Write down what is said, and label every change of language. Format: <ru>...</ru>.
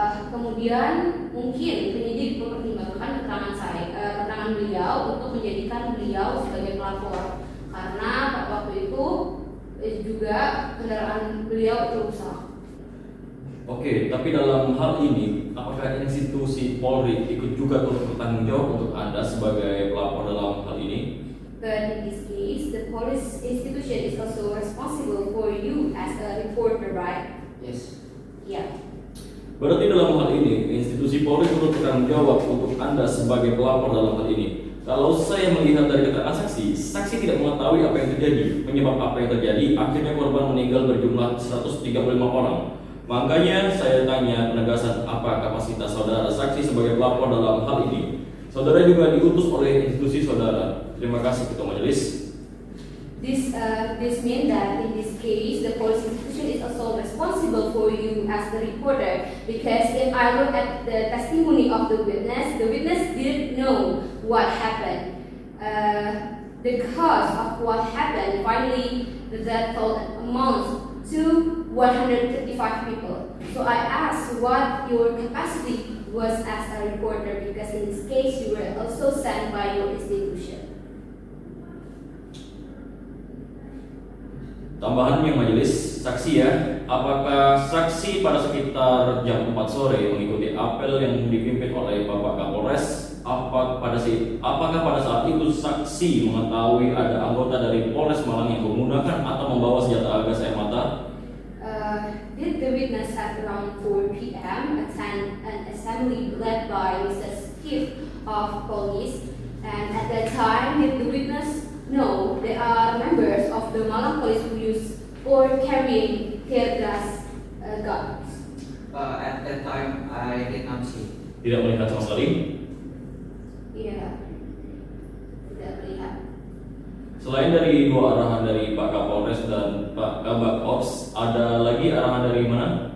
<id>Kemudian mungkin penyidik mempertimbangkan keterangan beliau untuk menjadikan beliau sebagai pelapor karena pada waktu itu juga kendaraan beliau itu rusak. Oke, tapi dalam hal ini apakah institusi Polri ikut juga turut bertanggung jawab untuk Anda sebagai pelapor dalam hal ini?</id> <en>But in this case, the police institution is also responsible for you as a reporter, right? Yes. Yeah.</en> <id>Berarti dalam hal ini, institusi Polri turut bertanggung jawab untuk Anda sebagai pelapor dalam hal ini. Kalau saya melihat dari keterangan saksi, saksi tidak mengetahui apa yang terjadi, penyebab apa yang terjadi, akhirnya korban meninggal berjumlah 135 orang. Makanya saya tanya penegasan apa kapasitas saudara saksi sebagai pelapor dalam hal ini. Saudara juga diutus oleh institusi saudara. Terima kasih Ketua Majelis.</id> <en>This means that in this case, the police institution is also responsible for you as the reporter, because if I look at the testimony of the witness didn't know what happened. The cause of what happened, finally, the death toll amounts to 135 people. So I asked what your capacity was as a reporter, because in this case, you were also sent by your institution.</en> <id>Tambahannya majelis, saksi ya, apakah saksi pada sekitar jam 4 sore mengikuti apel yang dipimpin oleh Bapak Kapolres? Apakah pada saat itu saksi mengetahui ada anggota dari Polres Malang yang menggunakan atau membawa senjata gas air mata?</id> <en>Did the witness at around 4 p.m. attend an assembly led by Mr. Chief of Police? And at that time, did the witness know there are members of the Malang Police who use or carrying tear gas guns? At that time, I did not see.</en> <id>Tidak melihat sama sekali. Iya, tidak melihat. Selain dari dua arahan dari Pak Kapolres dan Pak Kabak Ops, ada lagi arahan dari mana?</id>